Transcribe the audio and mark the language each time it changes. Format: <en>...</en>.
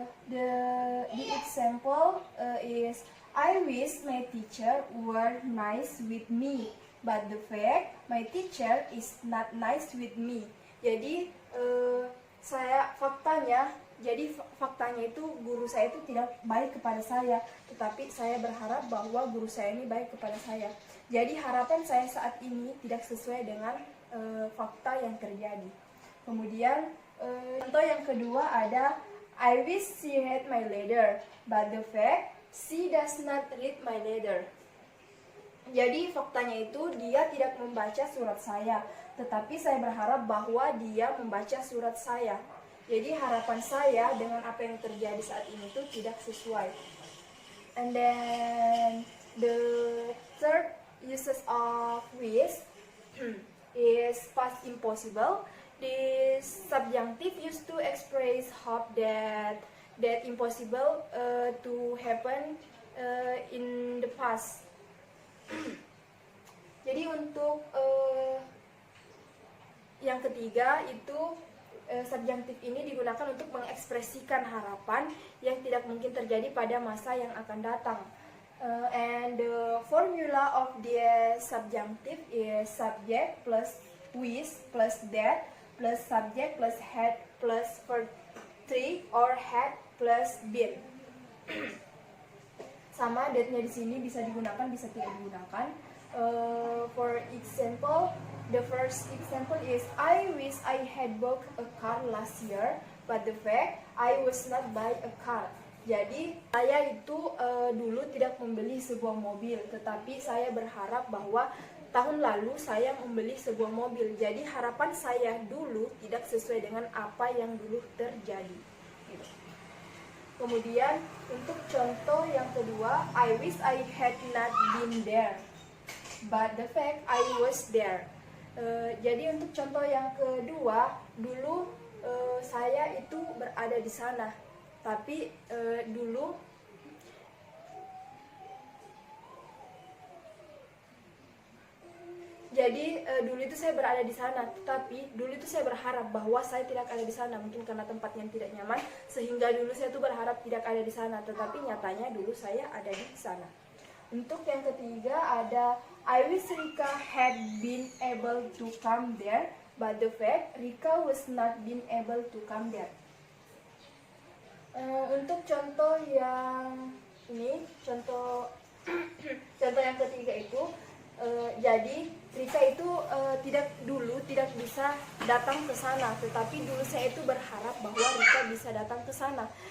<en>The example is I wish my teacher were nice with me, but the fact my teacher is not nice with me.</en> <id>Jadi faktanya itu guru saya itu tidak baik kepada saya, tetapi saya berharap bahwa guru saya ini baik kepada saya. Jadi harapan saya saat ini tidak sesuai dengan fakta yang terjadi. Kemudian contoh yang kedua ada</id> <en>I wish she read my letter, but the fact she does not read my letter.</en> <id>Jadi faktanya itu dia tidak membaca surat saya, tetapi saya berharap bahwa dia membaca surat saya. Jadi harapan saya dengan apa yang terjadi saat ini itu tidak sesuai.</id> <en>And then the third uses of wish is past impossible. This subjunctive used to express hope that impossible to happen in the past.</en> <id>Jadi untuk yang ketiga itu subjunctive ini digunakan untuk mengekspresikan harapan yang tidak mungkin terjadi pada masa yang akan datang.</id> <en>And the formula of the subjunctive is subject plus wish plus that plus subject plus had plus verb 3 or had plus been.</en> <id>Sama date-nya di sini bisa digunakan, bisa tidak digunakan.</id> <en>For example, the first example is I wish I had bought a car last year, but the fact I was not buy a car.</en> <id>Jadi saya itu dulu tidak membeli sebuah mobil, tetapi saya berharap bahwa tahun lalu saya membeli sebuah mobil. Jadi harapan saya dulu tidak sesuai dengan apa yang dulu terjadi. Gitu. Kemudian untuk contoh yang kedua,</id> <en>I wish I had not been there, but the fact I was there.</en> <id>Jadi untuk contoh yang kedua, dulu saya itu berada di sana, tapi dulu dulu itu saya berada di sana, tetapi dulu itu saya berharap bahwa saya tidak ada di sana, mungkin karena tempatnya tidak nyaman, sehingga dulu saya tuh berharap tidak ada di sana, tetapi nyatanya dulu saya ada di sana. Untuk yang ketiga ada</id> <en>I wish Rika had been able to come there, but the fact Rika was not been able to come there.</en> <id>Untuk contoh yang ini, contoh yang ketiga itu, jadi Rika itu tidak bisa datang ke sana, tetapi dulu saya itu berharap bahwa Rika bisa datang ke sana.</id>